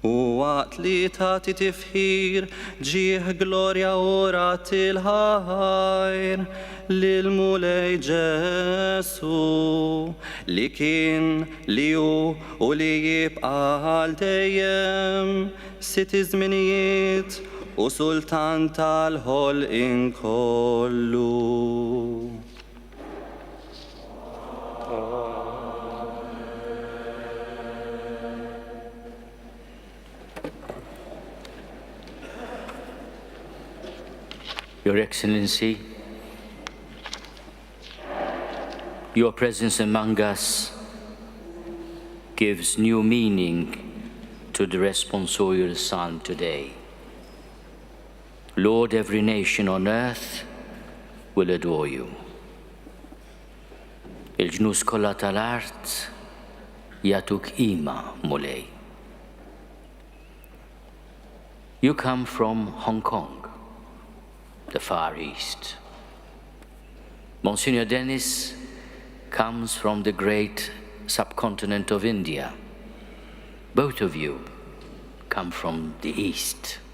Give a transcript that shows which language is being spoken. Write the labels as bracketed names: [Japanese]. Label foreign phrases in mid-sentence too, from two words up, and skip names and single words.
[Maltese] U waqt li tagħti tifħir ġieħ glorja u rat il-ħajr lil mulej Ġesu li kien li hu u li jibqa' għal dejjem sit iż-żminijiet u sultan tal-ħolqien kollu. [English] Your Excellency, your presence among us gives new meaning to the responsorial psalm today. Lord, every nation on earth will adore you. [Maltese] Il-ġnus kollha tal-art jagħtuk qima mulej. [English] You come from Hong Kong, the Far East. Monsignor Dennis comes from the great subcontinent of India. Both of you come from the East.